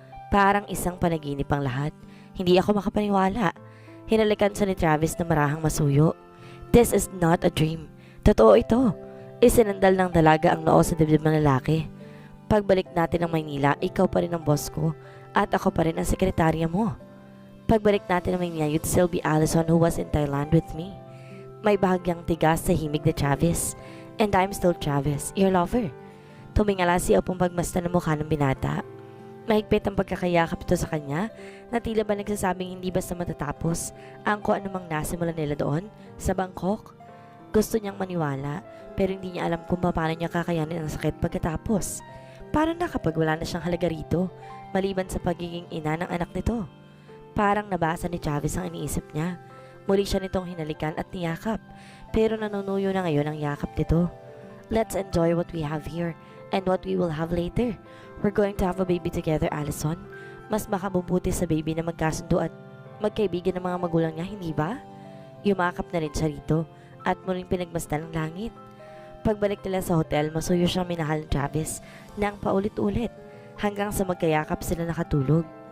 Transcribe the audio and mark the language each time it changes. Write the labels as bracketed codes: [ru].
[tl] Parang isang panaginip ang lahat. Hindi ako makapaniwala. Hinalikan siya ni Travis na marahang masuyo. [en] This is not a dream. [tl] Totoo ito. Isinandal ng dalaga ang noo sa dibdib ng lalaki. Pagbalik natin ng Maynila, ikaw pa rin ang boss ko at ako pa rin ang sekretarya mo. Pagbalik natin ng Maynila, [en] you'd still be Allison who was in Thailand with me. [tl] May bahagyang tigas sa himig ni Travis. [en] And I'm still Travis, your lover. [tl] Tumingala siya upang pagmasdan ng mukha ng binata. Mahigpit ang pagkakayakap ito sa kanya na tila ba nagsasabing hindi basta matatapos ang kung anumang nasimulan nila doon sa Bangkok. Gusto niyang maniwala pero hindi niya alam kung paano niya kakayanin ang sakit pagkatapos. Paano na kapag wala na siyang halaga rito maliban sa pagiging ina ng anak nito? Parang nabasa ni Travis ang iniisip niya. Muli siya nitong hinalikan at niyakap pero nanunuyo na ngayon ang yakap nito. [en] Let's enjoy what we have here and what we will have later. We're going to have a baby together, Allison. [tl] Mas makabubuti sa baby na magkasundo at magkaibigan ng mga magulang niya, hindi ba? Yumakap na rin siya rito at muling pinagmasdan ng langit. Pagbalik nila sa hotel, masuyo siyang minahal ni Travis nang paulit-ulit hanggang sa magkayakap sila nakatulog.